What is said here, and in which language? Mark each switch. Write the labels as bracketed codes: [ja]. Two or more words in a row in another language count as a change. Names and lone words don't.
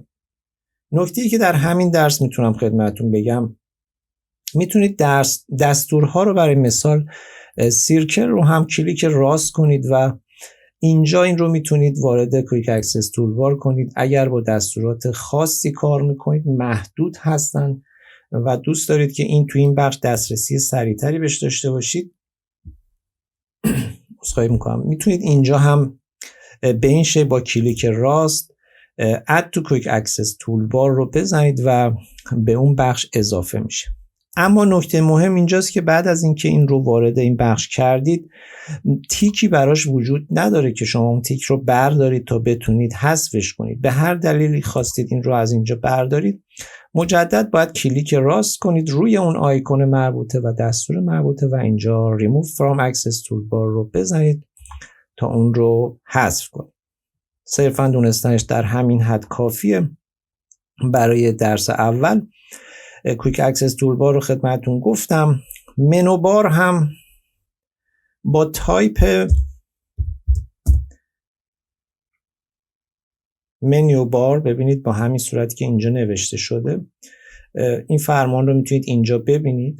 [fa] نکته‌ای که در همین درس میتونم خدمتتون بگم، میتونید دستورها رو برای مثال سیرکل رو هم کلیک راست کنید و اینجا این رو میتونید وارد [en] quick access toolbar [fa] کنید. اگر با دستورات خاصی کار میکنید محدود هستن و دوست دارید که این تو این بخش دسترسی سریعتری بهش داشته باشید، عذرخواهی میکنم، میتونید اینجا هم به این شکل با کلیک راست [en] add to quick access toolbar [fa] رو بزنید و به اون بخش اضافه میشه. اما نکته مهم اینجاست که بعد از اینکه این رو وارد این بخش کردید، تیکی براش وجود نداره که شما اون تیک رو بردارید تا بتونید حذفش کنید. به هر دلیلی خواستید این رو از اینجا بردارید، مجدد باید کلیک راست کنید روی اون آیکون مربوطه و دستور مربوطه و اینجا [en] remove from access toolbar [fa] رو بزنید تا اون رو حذف کنید. صرفا دونستنش در همین حد کافیه. برای درس اول [en] quick access toolbar [fa] رو خدمتتون گفتم. [en] menu bar [fa] هم با تایپ [en] menu bar, [fa] ببینید با همین صورتی که اینجا نوشته شده، این فرمان رو میتونید اینجا ببینید.